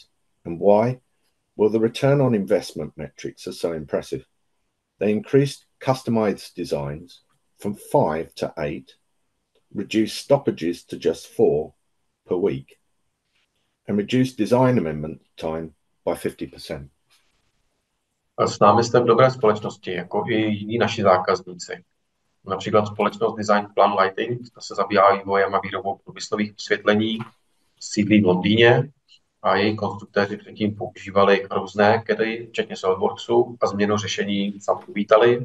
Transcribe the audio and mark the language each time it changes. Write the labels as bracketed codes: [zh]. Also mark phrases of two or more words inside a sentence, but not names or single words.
[en] And why? Well, the return on investment metrics are so impressive. They increased customized designs from 5 to 8, reduced stoppages to just 4 per week, and reduced design amendment time by 50%. [cs] S námi jste v dobré společnosti, jako i jiní naši zákazníci. Například společnost Design Plan Lighting, ta se zabývá vývojem a výrobou průmyslových osvětlení, sídlí v Londýně a její konstruktéři předtím používali různé CADy, včetně SolidWorksu, a změnu řešení sami uvítali.